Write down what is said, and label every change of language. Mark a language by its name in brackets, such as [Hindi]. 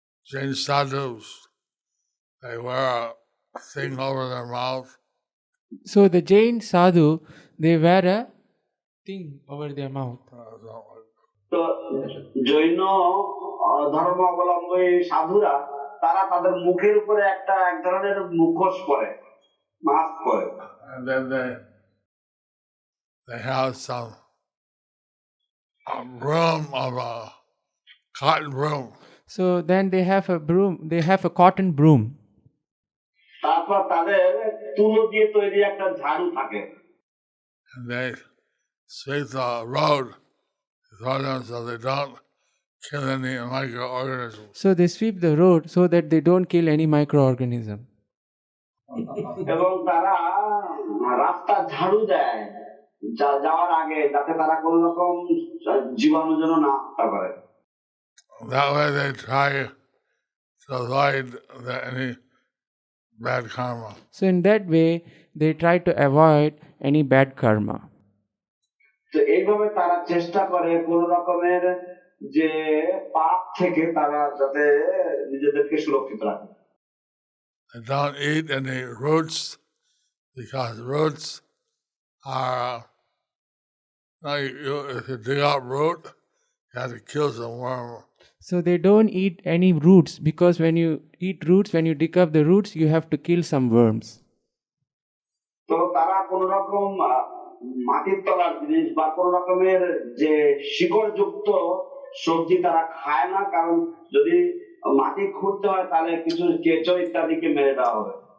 [English] Jain sadhus, they wear a thing over their mouth. So, the Jain sadhu, they wear a thing over their mouth. [Bangla] তো জৈন ধর্মাবলম্বী সাধুরা তারা তাদের মুখের উপরে এক ধরনের মুখোশ পরে, মাস্ক পরে। [English] And then they have some broom of a cotton broom. So then they have a broom, they have a cotton broom. [Bangla] তারপর তাদের তুলো দিয়ে তৈরি একটা ঝাড়ু থাকে। [English] And they sweep the road for them so they don't kill any microorganisms. So they sweep the road so that they don't kill any microorganism. [Bangla] এবং তারা রাস্তা ঝাড়ু দেয় যাওয়ার আগে, যাতে তারা কোন রকম জীবাণু যেন না হত্যা করে। [English] That way they try to avoid any bad karma. So in that way, they try to avoid any bad karma. [Bangla] তো এইভাবে তারা চেষ্টা করে কোন রকমের যে পাপ থেকে তারা যাতে নিজেদেরকে সুরক্ষিত রাখে। [English] They don't eat any roots because roots are if you dig up root, you have to kill some worm. So they don't eat any roots because when you eat roots, when you dig up the roots, you have to kill some worms. [Bangla] তো তারা কোন রকম মাটির তলার জিনিস বা কোন রকমের যে শিকড় যুক্ত সবজি তারা খায় না, কারণ যদি মাটি খুঁড়তে হয় তাহলে কিছু কেঁচো ইত্যাদিকে মেরে দেওয়া হবে।